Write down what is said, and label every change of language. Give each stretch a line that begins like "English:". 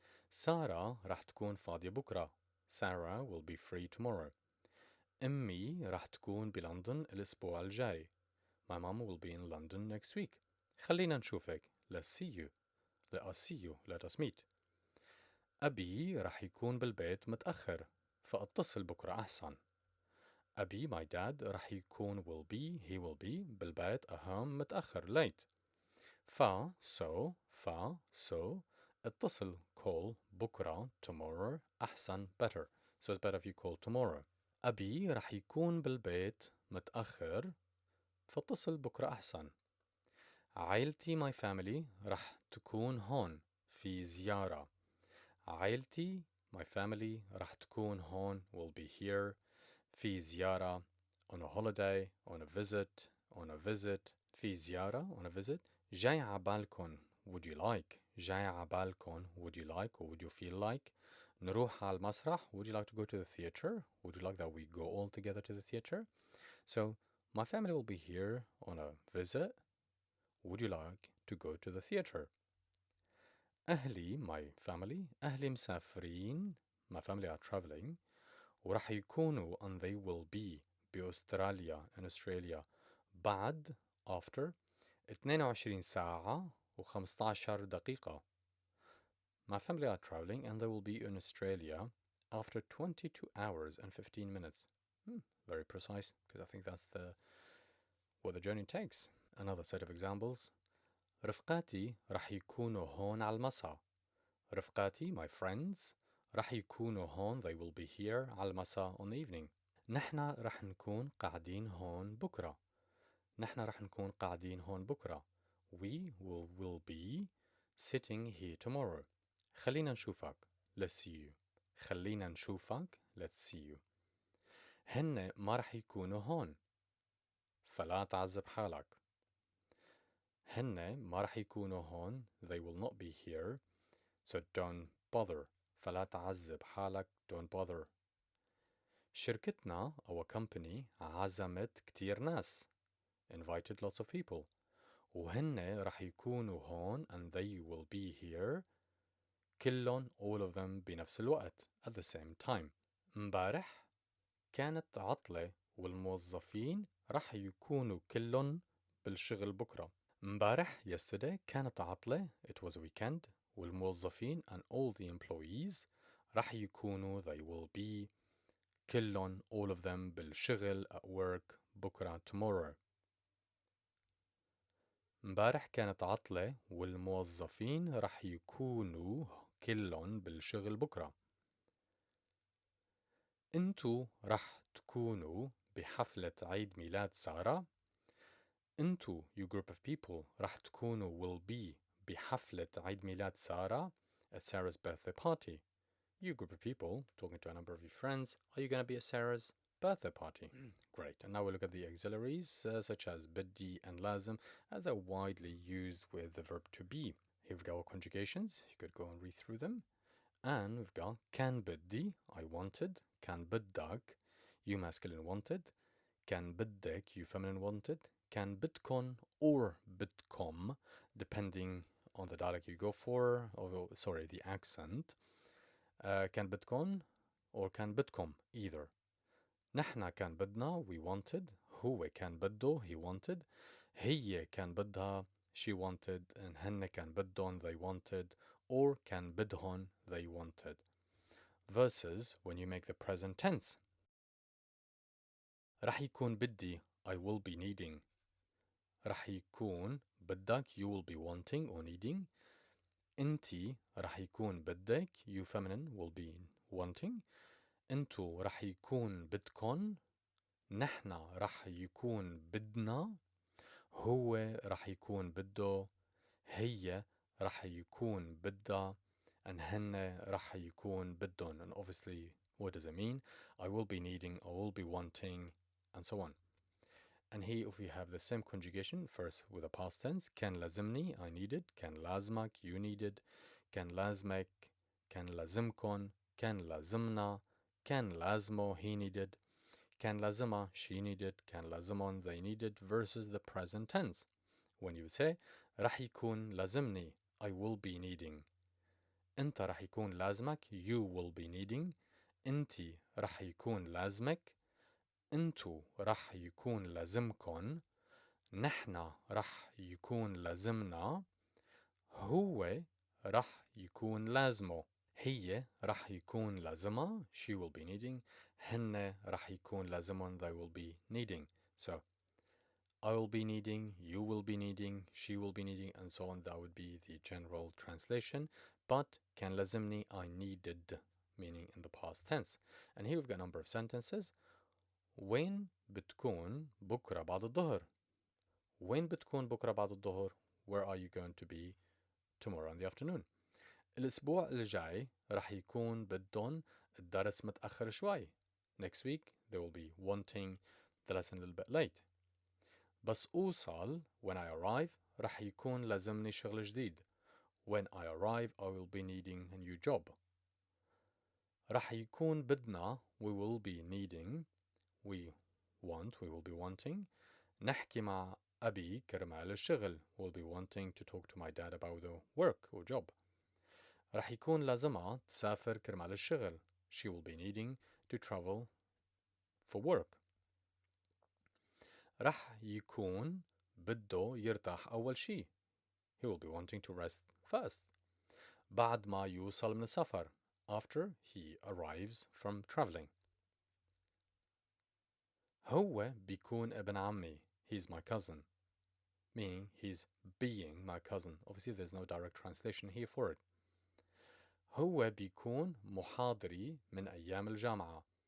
Arabic: سارة راح تكون فاضية بكرة.
English: Sarah will be free tomorrow.
Arabic: أمي راح تكون بلندن الأسبوع الجاي.
English: My mom will be in London next week.
Arabic: خلينا نشوفك.
English: Let's see you. Let us see you. Let us meet.
Arabic: أبي راح يكون بالبيت متأخر فاتصل بكرة أحسن. أبي
English: my dad
Arabic: راح يكون
English: he will be
Arabic: بالبيت أهم متأخر late.
English: so
Arabic: اتصل
English: call
Arabic: بكرة
English: tomorrow
Arabic: أحسن
English: better. So it's better if you call tomorrow.
Arabic: أبي راح يكون بالبيت متأخر فاتصل بكرة أحسن. عائلتي my family راح تكون هون في زيارة. عائلتي
English: my family
Arabic: راح تكون هون
English: will be here
Arabic: في زيارة
English: on a holiday, on a visit في زيارة on a visit.
Arabic: جاي عبالكن
English: would you like. جاي عبالكن would you like or would you feel like.
Arabic: نروح على المسرح
English: would you like to go to the theater. Would you like that we go all together to the theater. So my family will be here on a visit. Would you like to go to the theater.
Arabic: أهلي
English: my family
Arabic: أهلي مسافرين
English: my family are traveling
Arabic: وراح يكونوا
English: and they will be
Arabic: بأستراليا
English: in Australia بعد after 22
Arabic: ساعة و15 دقيقة.
English: My family are traveling and they will be in Australia after 22 hours and 15 minutes. Very precise, because I think that's what the journey takes. Another set of examples.
Arabic: رفقاتي راح يكونوا هون على المساء. رفقاتي
English: my friends
Arabic: راح يكونوا هون
English: they will be here
Arabic: على المساء
English: on the evening.
Arabic: نحن راح نكون قاعدين هون بكرة. نحن راح نكون قاعدين هون بكرة.
English: We will be sitting here tomorrow.
Arabic: خلينا نشوفك.
English: Let's see you. خلينا نشوفك. Let's see you.
Arabic: هن ما راح يكونوا هون. فلا تعذب حالك. هن ما راح يكونوا هون.
English: They will not be here. So don't bother.
Arabic: فلا تعذب حالك.
English: Don't bother.
Arabic: شركتنا
English: our company
Arabic: عزمت كتير ناس.
English: Invited lots of people.
Arabic: وهن راح يكونوا هون
English: and they will be here
Arabic: كلهم
English: all of them
Arabic: بنفس الوقت
English: at the same time.
Arabic: مبارح كانت عطلة والموظفين راح يكونوا كلهم بالشغل بكرة.
English: مبارح yesterday
Arabic: كانت عطلة
English: it was a weekend
Arabic: والموظفين
English: and all the employees
Arabic: راح يكونوا
English: they will be
Arabic: كلهم
English: all of them
Arabic: بالشغل
English: at work
Arabic: بكرة
English: tomorrow.
Arabic: امبارح كانت عطلة والموظفين رح يكونوا كلهم بالشغل بكرة. انتو رح تكونوا بحفلة عيد ميلاد سارة.
English: انتو, you group of people,
Arabic: رح تكونوا
English: will be
Arabic: بحفلة عيد ميلاد سارة
English: at Sarah's birthday party. You group of people, talking to a number of your friends, are you going to be at Sarah's birthday party? Great. And now we look at the auxiliaries such as بدي and lazim as they're widely used with the verb to be. Here we've got our conjugations. You could go and read through them. And we've got كان بدي, I wanted. كان بدك, you masculine wanted. كان بدك, you feminine wanted. كان بدكن or بدكم, depending on the dialect you go for, or sorry, the accent. كان بدكن or كان بدكم, either.
Arabic: نحنا كان بدنا,
English: we wanted.
Arabic: هو كان بده,
English: he wanted.
Arabic: هي كان بدها,
English: she wanted. And
Arabic: هن كان بدهم,
English: they wanted. Or
Arabic: كان بدهن,
English: they wanted. Versus when you make the present tense.
Arabic: رح يكون بدي,
English: I will be needing.
Arabic: رح يكون بدك,
English: you will be wanting or needing.
Arabic: انتي رح يكون بدك,
English: you feminine will be wanting.
Arabic: انتو رح يكون بدكن. نحنا رح يكون بدنا. هو رح يكون بده. هي رح يكون بدها.
English: And
Arabic: هن رح يكون بدهم.
English: And obviously, what does it mean? I will be needing, I will be wanting, and so on. And here if we have the same conjugation, first with the past tense,
Arabic: كان لازمني,
English: I needed. كان لازمك, you needed. كان لازمك, كان لازمكن. كان لازمنا, كان لازمه, he needed. كان لازمها, she needed. كان لازمهم, they needed. Versus the present tense. When you say
Arabic: رح يكون لازمني,
English: I will be needing.
Arabic: انت رح يكون لازمك,
English: you will be needing.
Arabic: انتي رح يكون لازمك. انتو رح يكون لازمكن. نحنا رح يكون لازمنا. هو رح يكون لازمه. هي رح يكون لازمها,
English: she will be needing.
Arabic: هن رح يكون لازمهم,
English: they will be needing. So I will be needing, you will be needing, she will be needing, and so on. That would be the general translation. But
Arabic: كان لازمني,
English: I needed, meaning in the past tense. And here we've got a number of sentences.
Arabic: وين بتكون بكرة بعد الظهر? وين بتكون بكرة بعد الظهر?
English: Where are you going to be tomorrow in the afternoon?
Arabic: الأسبوع الجاي رح يكون بدهم الدرس متأخر شوي.
English: Next week they will be wanting the lesson a little bit late.
Arabic: بس أوصل,
English: when I arrive,
Arabic: رح يكون لازمني شغل جديد.
English: When I arrive, I will be needing a new job.
Arabic: رح يكون بدنا,
English: we will be needing. We want, we will be wanting.
Arabic: نحكي مع أبي كرمال الشغل.
English: We'll be wanting to talk to my dad about the work or job.
Arabic: رح يكون لازمها تسافر كرمال الشغل.
English: She will be needing to travel for work.
Arabic: رح يكون بده يرتاح أول شي.
English: He will be wanting to rest first.
Arabic: بعد ما يوصل من السفر.
English: After he arrives from traveling.
Arabic: هو بيكون ابن عمي.
English: He's my cousin. Meaning he's being my cousin. Obviously there's no direct translation here for it.
Arabic: هو بيكون محاضري من أيام الجامعة.